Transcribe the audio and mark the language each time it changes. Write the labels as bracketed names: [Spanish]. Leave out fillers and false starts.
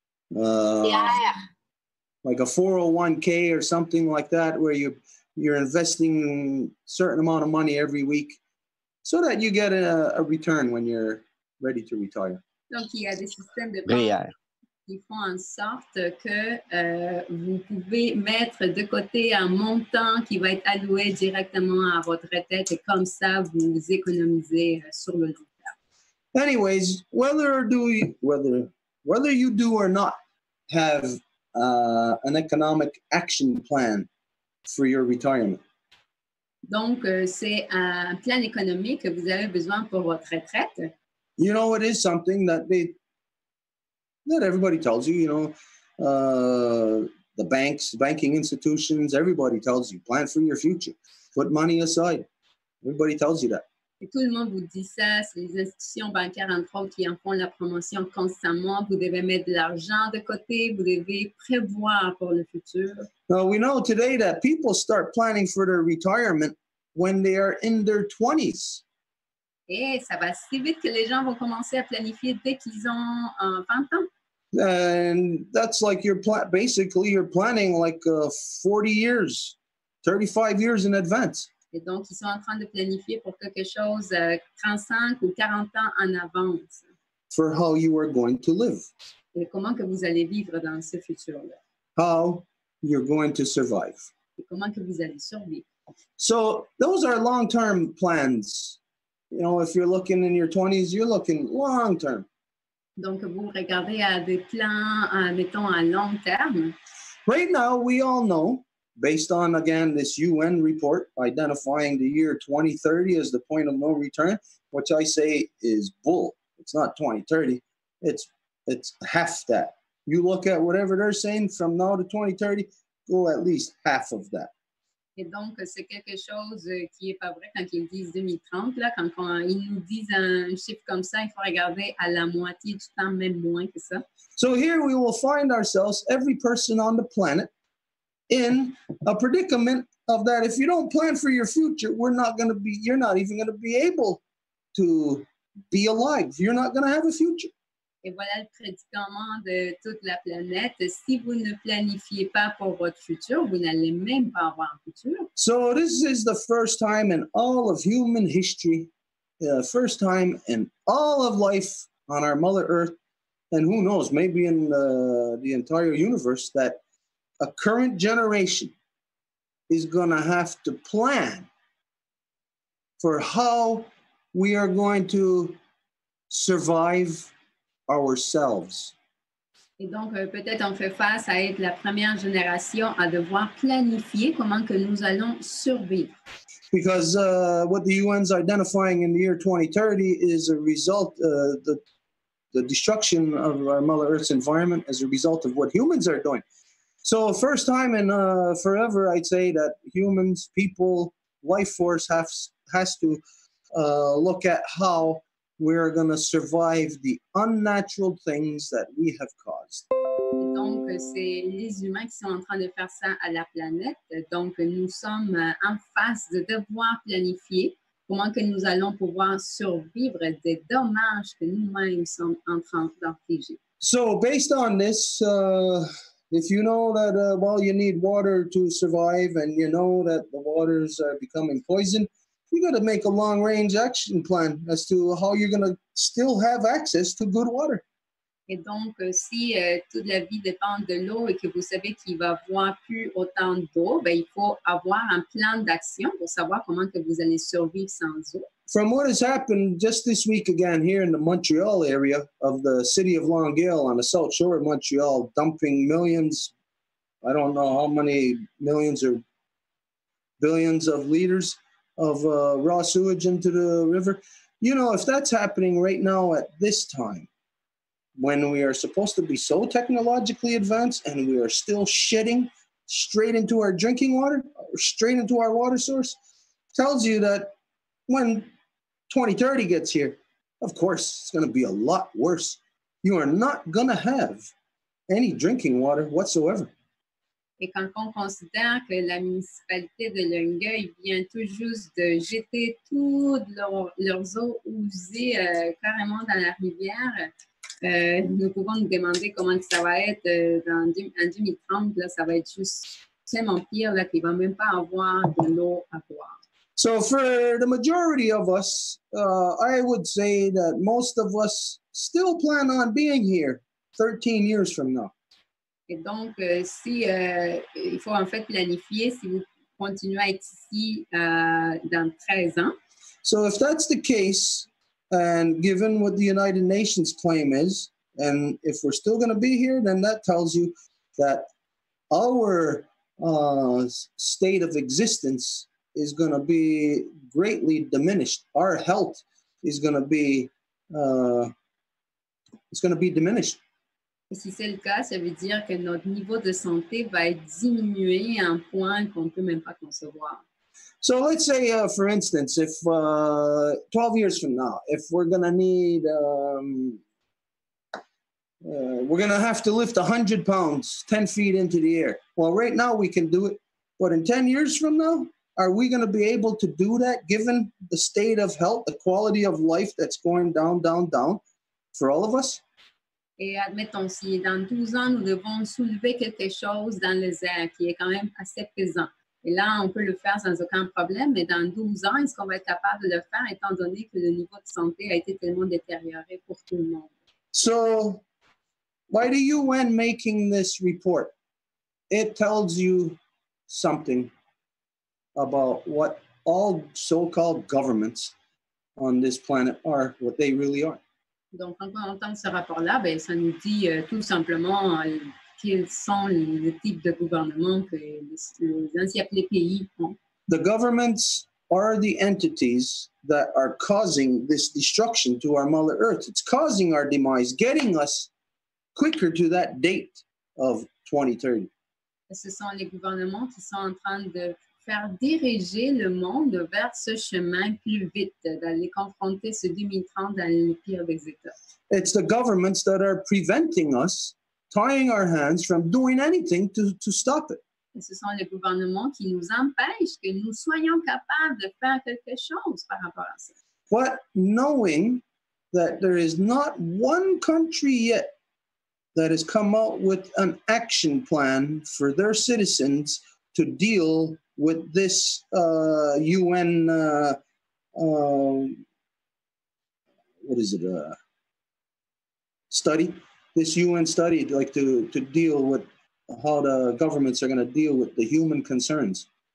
[English] Like a 401k or something like that, where you're investing a certain amount of money every week so that you get a return when you're ready to retire. [French] Donc, il y a des systèmes de banque qui font en sorte que vous pouvez mettre de côté un montant qui va être alloué directement à votre retraite et comme ça, vous économisez sur le long terme. [English] Anyways, whether you do or not have an economic action plan for your retirement. [French] Donc, c'est un plan économique que vous avez besoin pour votre retraite. [English] You know, it is something that everybody tells you, you know, the banks, banking institutions, everybody tells you, plan for your future, put money aside. Everybody tells you that. [French] Et tout le monde vous dit ça, c'est les institutions bancaires, entre autres, qui en font la promotion constamment. Vous devez mettre de l'argent de côté, vous devez prévoir pour le futur. [English] Now, we know today that people start planning for their retirement when they are in their 20s. [French] Et ça va si vite que les gens vont commencer à planifier dès qu'ils ont 20 ans. [English] And that's like basically you're planning like 40 years, 35 years in advance. [French] Et donc, ils sont en train de planifier pour quelque chose 35 ou 40 ans en avance. [English] For how you are going to live. [French] Et comment que vous allez vivre dans ce futur-là. [English] How you're going to survive. [French] Et comment que vous allez survivre. [English] So those are long-term plans. You know, if you're looking in your 20s, you're looking long-term. [French] Donc, vous regardez à des plans, mettons, à long terme. [English] Right now, we all know, based on, again, this UN report identifying the year 2030 as the point of no return, which I say is bull. It's not 2030. It's half that. You look at whatever they're saying from now to 2030, go at least half of that. [French] Et donc, c'est quelque chose qui n'est pas vrai quand ils disent 2030. Là, quand ils nous disent un chiffre comme ça, il faut regarder à la moitié du temps, même moins que ça. [English] So here we will find ourselves, every person on the planet, in a predicament of that if you don't plan for your future, you're not even going to be able to be alive. You're not going to have a future. [French] Et voilà le prédicament de toute la planète. Si vous ne planifiez pas pour votre futur, vous n'allez même pas avoir un futur. [English] So this is the first time in all of human history, first time in all of life on our Mother Earth, and who knows, maybe in the entire universe, that a current generation is going to have to plan for how we are going to survive ourselves. [French] Et donc, peut-être on fait face à être la première génération à devoir planifier comment que nous allons survivre. [English] Because what the UN's identifying in the year 2030 is a result, the destruction of our Mother Earth's environment as a result of what humans are doing. So first time in forever, I'd say that humans, people, life force has to look at how we're going to survive the unnatural things that we have caused. [French] Et donc, c'est les humains qui sont en train de faire ça à la planète. Donc, nous sommes en face de devoir planifier comment que nous allons pouvoir survivre des dommages que nous-mêmes sommes en train d'infliger. [English] So based on this, if you know that, you need water to survive and you know that the waters are becoming poison, you got to make a long-range action plan as to how you're going to still have access to good water. [French] Et donc, si toute la vie dépend de l'eau et que vous savez qu'il va y avoir plus autant d'eau, ben, il faut avoir un plan d'action pour savoir comment que vous allez survivre sans eau. [English] From what has happened just this week again here in the Montreal area of the city of Longueuil on the south shore of Montreal, dumping millions, I don't know how many millions or billions of liters of raw sewage into the river. You know, if that's happening right now at this time, when we are supposed to be so technologically advanced and we are still shitting straight into our drinking water, or straight into our water source, tells you that when 2030 gets here, of course, it's going to be a lot worse. You are not going to have any drinking water whatsoever. [French] Et quand on considère que la municipalité de Longueuil vient tout juste de jeter toutes leurs eaux usées carrément dans la rivière, nous pouvons nous demander comment ça va être en 2030. Là, ça va être juste tellement pire là, qu'il ne va même pas avoir de l'eau à boire. [English] So for the majority of us, I would say that most of us still plan on being here 13 years from now. [French] Et donc, il faut en fait planifier si vous continuez à être ici dans 13 ans. [English] So if that's the case, and given what the United Nations claim is, and if we're still going to be here, then that tells you that our state of existence is going to be greatly diminished. Our health is going to be diminished. [French] Et si c'est le cas, ça veut dire que notre niveau de santé va être diminué à un point qu'on ne peut même pas concevoir. [English] So let's say, for instance, if 12 years from now, if we're going to need, we're going to have to lift 100 pounds 10 feet into the air. Well, right now we can do it. But in 10 years from now, are we going to be able to do that given the state of health, the quality of life that's going down, down, down for all of us? [French] Et admettons, si dans 12 ans, nous devons soulever quelque chose dans les airs qui est quand même assez pesant. Et là, on peut le faire sans aucun problème, mais dans 12 ans, est-ce qu'on va être capable de le faire étant donné que le niveau de santé a été tellement détérioré pour tout le monde? [English] So, by the UN making this report, it tells you something about what all so-called governments on this planet are, what they really are. [French] Donc, quand on entend ce rapport-là, ben, ça nous dit tout simplement quels sont les types de gouvernements que les ainsi appelés pays ont. [English] The governments are the entities that are causing this destruction to our Mother Earth. It's causing our demise, getting us quicker to that date of 2030. [French] Ce sont les gouvernements qui sont en train de faire diriger le monde vers ce chemin plus vite, d'aller confronter ce 2030 dans le pire des états. [English] It's the governments that are preventing us, tying our hands from doing anything to stop it. [French] Et ce sont les gouvernements qui nous empêchent que nous soyons capables de faire quelque chose par rapport à ça. [English] But knowing that there is not one country yet that has come out with an action plan for their citizens to deal with this UN, study, this UN study, like to deal with how the governments are going to deal with the human concerns.